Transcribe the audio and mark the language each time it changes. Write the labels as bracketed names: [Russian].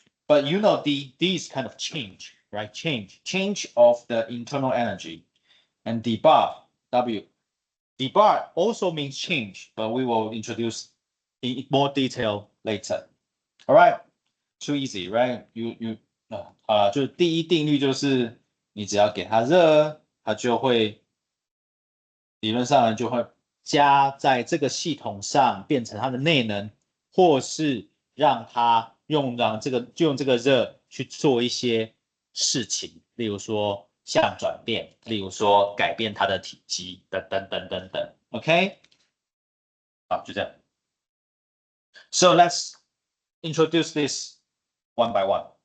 [English] But you know D is kind of change, right? Change of the internal energy. And D bar, W. D bar also means change, but we will introduce in more detail later. All right, too easy, right? [Chinese] 就是第一定律就是你只要给它热，它就会理论上呢就会加在这个系统上，变成它的内能，或是让它用这个热去做一些事情，例如说相转变，例如说改变它的体积，等等等等等。 OK， 好，就这样。 [English] So let's introduce this one by one.